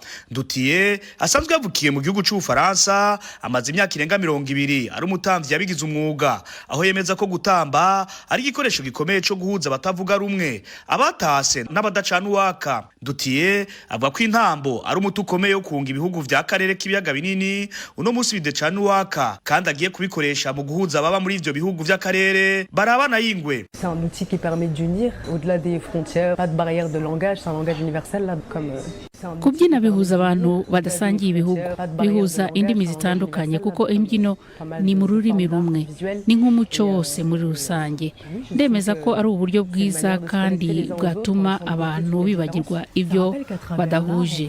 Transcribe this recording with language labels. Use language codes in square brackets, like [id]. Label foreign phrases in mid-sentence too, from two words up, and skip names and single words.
[rn] Ndutiye asanzwe yavukiye mu gihugu cy'Ubufaransa, amaze imyaka irenga 20 ari umutamvyi yabigize umwuga, aho yemeza ko gutamba ari igikoresho gikomeye cyo guhuza batavuga rumwe, abatase n'abadacana uwaka. Ndutiye avuga ko intambo ari umuti ukomeye wo kunga ibihugu vya karere k'ibiyaga binini uno munsi bidecana uwaka, kandi agiye kubikoresha mu guhuza baba muri ivyo bihugu vy'akarere barabana yingwe. [fr] C'est un outil qui permet d'unir au-delà des frontières, pas de barrière de langage, c'est un langage universel là comme [rn] kubyina bihuza abantu badasangiye ibihugu, bihuza indimi zitandukanye kuko imbyino ni mu rurimi rumwe, ni nk'umuco wose muri rusange. Ndemeza ko ari uburyo bwiza kandi bwatuma abantu bibagirwa ivyo badahuje.